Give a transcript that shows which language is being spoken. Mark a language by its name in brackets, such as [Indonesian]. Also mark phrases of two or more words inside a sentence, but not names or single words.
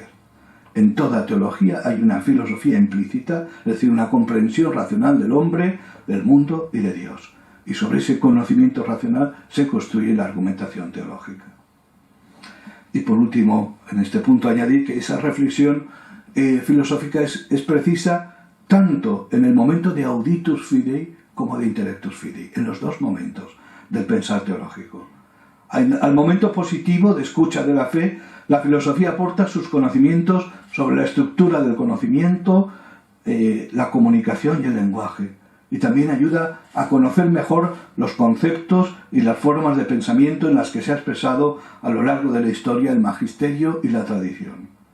[Spanish] En toda teología hay una filosofía implícita, es decir, una comprensión racional del hombre, del mundo y de Dios. Y sobre ese conocimiento racional se construye la argumentación teológica. Y por último, en este punto añadir que esa reflexión filosófica es precisa tanto en el momento de [Latin] auditus fidei [Spanish] como de [Latin] intellectus fidei, [Spanish] en los dos momentos del pensar teológico. Al momento positivo de escucha de la fe, la filosofía aporta sus conocimientos sobre la estructura del conocimiento, la comunicación y el lenguaje. Y también ayuda a conocer mejor los conceptos y las formas de pensamiento en las que se ha expresado a lo largo de la historia el magisterio y la tradición.